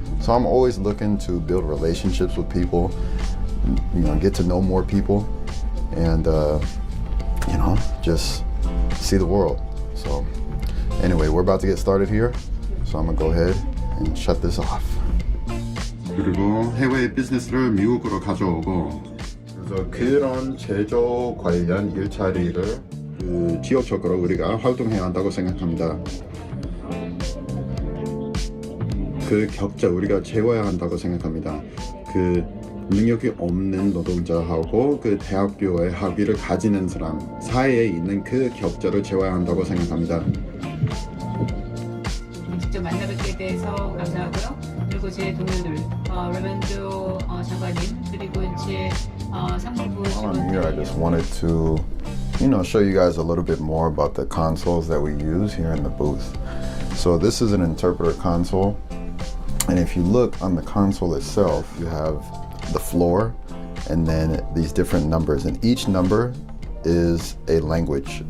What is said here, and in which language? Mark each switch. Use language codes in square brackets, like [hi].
[en] So I'm always looking to build relationships with people, you know, get to know more people, and you know, just see the world. So anyway, we're about to get started here, so I'm gonna go ahead and shut this off. [ko] 그리고 해외 비즈니스를 미국으로 가져오고, 그래서 그런 제조 관련 일자리를 지역적으로 우리가 활동해야 한다고 생각합니다. 그 격차 우리가 채워야 한다고 생각합니다. 그 능력이 없는 노동자하고 그 대학교의 학위를 가지는 사람 사이에 있는 그 격차를 채워야 한다고 생각합니다. 직접 만나뵙게 돼서 감사하고요. 그리고 제 동료들 레반도 장관님 그리고 이제 상무부 [en] While I'm here, I just wanted to, show you guys a little bit more about the consoles that we use here in the booth. So this is an interpreter console, and if you look on the console itself, you have the floor and then these different numbers, and each number is a language.